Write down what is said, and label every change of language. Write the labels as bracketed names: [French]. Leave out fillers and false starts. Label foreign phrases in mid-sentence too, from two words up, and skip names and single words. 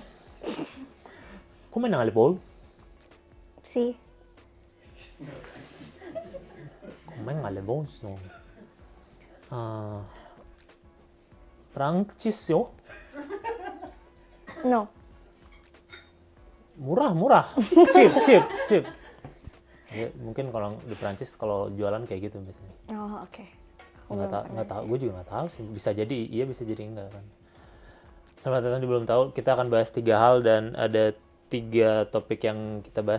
[Indonesian] Come non le bol? Sih. Come non le bol? Francisco? No. Murah. Cheap. Ya, mungkin kalau di Prancis kalau jualan kayak gitu biasanya. Oh, oke. Nggak tahu, gue juga nggak tahu sih. Bisa jadi iya, bisa jadi enggak kan. Selamat datang di Belum Tahu. Kita akan bahas 3 hal dan ada 3 topik yang kita bahas.